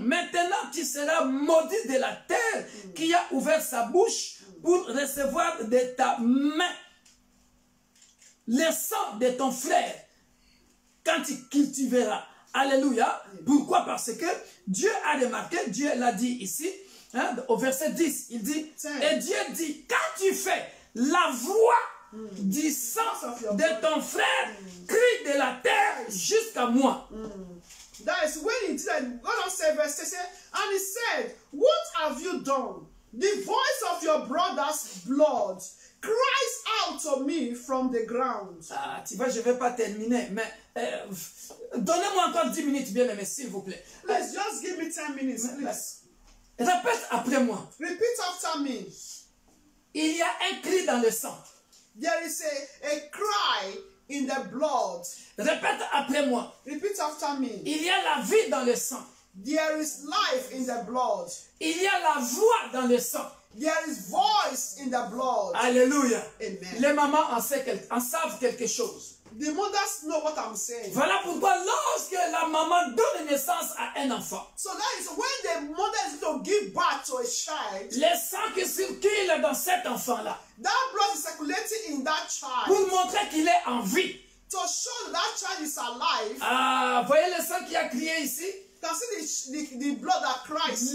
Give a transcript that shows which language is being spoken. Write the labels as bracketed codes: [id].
[fr] maintenant tu seras maudit de la terre qui a ouvert sa bouche pour recevoir de ta main le sang de ton frère quand tu cultiveras. Alléluia. Pourquoi? Parce que Dieu a remarqué, Dieu l'a dit ici, au verset 10, il dit, et Dieu dit, quand tu fais la voix du sang de ton frère crie de la terre jusqu'à moi. [en] That is when he did, God said, verse 6, and he said, what have you done? The voice of your brother's blood cries out to me from the ground. [fr] Ah, tu vois, je ne vais pas terminer, mais donnez-moi encore 10 minutes, bien aimé, s'il vous plaît. [en] Please, just give me 10 minutes, please. [fr] Répète après moi. [en] Repeat after me. [fr] Il y a un cri dans le sang. [en] There is a cry in the blood. [fr] Répète après moi. [en] Repeat after me. [fr] Il y a la vie dans le sang. [en] There is life in the blood. [fr] Il y a la voix dans le sang. [en] There is voice in the blood. [fr] Alléluia. [en] Amen. [fr] Les mamans en savent quelque chose. [en] The mothers know what I'm saying. [fr] Voilà pourquoi lorsque la maman donne naissance à un enfant, [en] So that is when the mother is going to give birth to a child, [fr] le sang qui circule dans cet enfant-là, [en] that blood is circulating in that child [fr] pour montrer qu'il est en vie. [en] to show that child is alive. [fr] Ah, voyez le sang qui a crié ici? [en] You can see the blood that cries.